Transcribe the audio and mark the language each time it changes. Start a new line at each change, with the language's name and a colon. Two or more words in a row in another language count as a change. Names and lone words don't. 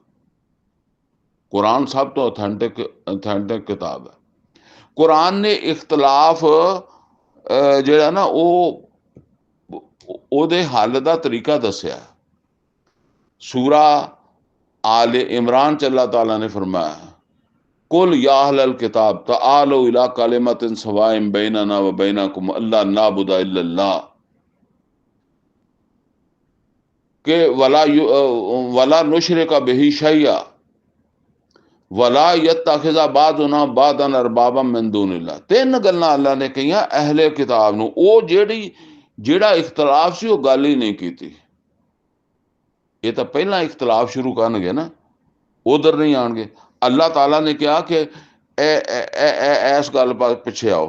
Punjabi: ਕੁਰਾਨ ਸਭ ਤੋਂ ਅਥੈਂਟਿਕ ਕਿਤਾਬ ਹੈ। ਕੁਰਾਨ ਨੇ ਇਖਤਲਾਫ ਜਿਹੜਾ ਨਾ ਉਹਦੇ ਹੱਲ ਦਾ ਤਰੀਕਾ ਦੱਸਿਆ। ਸੂਰਾ ਆਲੇ ਇਮਰਾਨ 'ਚ ਅੱਲਾਹ ਤਾਲਾ ਨੇ ਫਰਮਾਇਆ,
Arabic: قل يا أهل الكتاب تعالوا إلى كلمة سواء بيننا وبينكم ألا نعبد إلا الله, के ولا نشرك به شيئا ولا يتخذ بعضنا بعضا أربابا من دون الله.
Punjabi: 3 ਗੱਲਾਂ ਅੱਲਾ ਨੇ ਕਹੀਆਂ ਅਹਲੇ ਕਿਤਾਬ ਨੂੰ, ਉਹ ਜਿਹੜਾ ਇਖਤਲਾਫ ਸੀ ਉਹ ਗੱਲ ਹੀ ਨਹੀਂ ਕੀਤੀ। ਇਹ ਤਾਂ ਪਹਿਲਾਂ ਇਖਤਲਾਫ ਸ਼ੁਰੂ ਕਰਨਗੇ ਨਾ, ਉਧਰ ਨਹੀਂ ਆਣਗੇ। ਅੱਲਾਹ ਤਾਲਾ ਨੇ ਕਿਹਾ ਕਿ ਇਸ ਗੱਲ ਪਿੱਛੇ ਆਓ।